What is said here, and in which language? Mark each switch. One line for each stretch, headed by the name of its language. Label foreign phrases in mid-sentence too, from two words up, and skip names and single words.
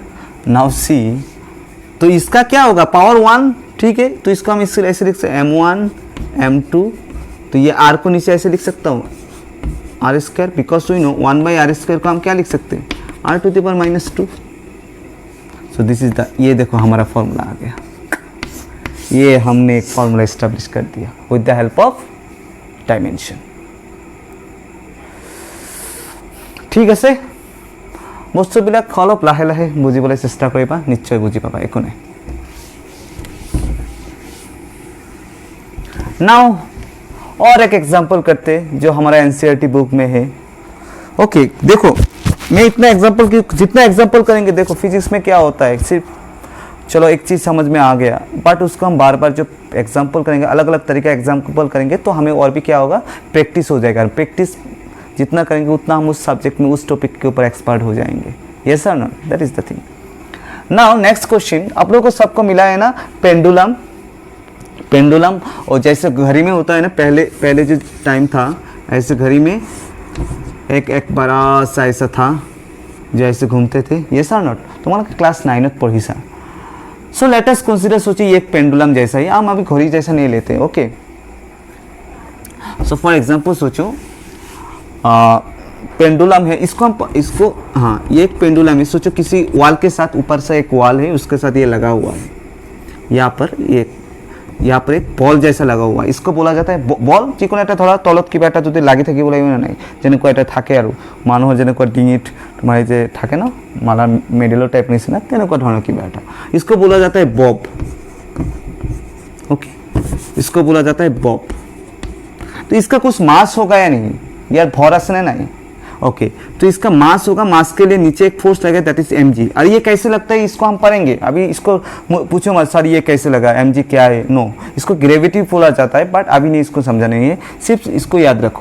English: now see,
Hindi: तो इसका क्या होगा, पावर 1, ठीक है, तो इसको हम ऐसे लिख सकते हैं m1 m2, तो ये r को नीचे ऐसे लिख सकता हूँ
English: r square, because we know
Hindi: 1/r² को हम क्या लिख सकते हैं, r⁻²।
English: so this is the,
Hindi: ये देखो हमारा फॉर्मूला आ गया, ये हमने एक
English: formula establish
Hindi: कर दिया
English: with the help of dimension.
Assamese: ঠিক আছে, বস্তুবিলাক অলপ লাহে লাহে বুজিবলৈ চেষ্টা কৰিবা, নিশ্চয় বুজি পাবা, একো নাই।
Hindi: नाउ और एक एग्जाम्पल करते जो हमारा
English: NCERT book
Hindi: में है। ओके देखो, मैं इतना एग्जाम्पल की जितना एग्जाम्पल करेंगे, देखो फिजिक्स में क्या होता है, सिर्फ चलो एक चीज़ समझ में आ गया, बट उसको हम बार बार जो एग्जाम्पल करेंगे, अलग अलग तरीके एग्जाम्पल करेंगे, तो हमें और भी क्या होगा, प्रैक्टिस हो जाएगा। प्रैक्टिस जितना करेंगे उतना हम उस सब्जेक्ट में, उस टॉपिक के ऊपर एक्सपर्ट हो जाएंगे।
English: yes or not, that is the thing. now next question,
Hindi: आप लोगों को सबको मिला है ना पेंडुलम। पेंडुलम और जैसे घड़ी में होता है ना, पहले जो टाइम था, ऐसे घड़ी में एक बड़ा सा ऐसा था जो ऐसे घूमते थे।
English: yes or not,
Hindi: तुम्हारा क्लास 9 पढ़ी सा।
English: so let us consider,
Hindi: सोचिए एक पेंडुलम जैसा ही, हम अभी घड़ी जैसा नहीं लेते।
English: okay, so for example
Hindi: सोचो पेंडुलम है, इसको हाँ, ये एक पेंडुलम है। सोचो किसी वॉल के साथ, ऊपर से एक वॉल है, उसके साथ ये लगा हुआ है, यहाँ पर एक बॉल जैसा लगा हुआ है, इसको बोला जाता है बॉल।
Assamese: যিকোনো এটা ধৰা তলত কিবা এটা যদি লাগি থাকিব লাগিব না নাই, যেনেকুৱা এটা থাকে আৰু মানুহৰ যেনেকুৱা ডিঙিত তোমাৰ যে থাকে না মালাৰ
English: medal type
Assamese: নিচিনা, তেনেকুৱা ধৰণৰ কিবা এটা,
Hindi: इसको बोला जाता है बॉब। ओके, इसको बोला जाता है बॉब। तो इसका कुछ मास होगा या नहीं यार, भर आसने नहीं। ओके, तो इसका मास होगा, मास के लिए नीचे एक फोर्स लगेगा,
English: that is
Hindi: mg। और ये कैसे लगता है इसको हम पढ़ेंगे, अभी इसको पूछो मत सर ये कैसे लगा, mg क्या है, नो, इसको ग्रेविटी बोला जाता है, बट अभी नहीं इसको समझा नहीं है, सिर्फ इसको याद रखो।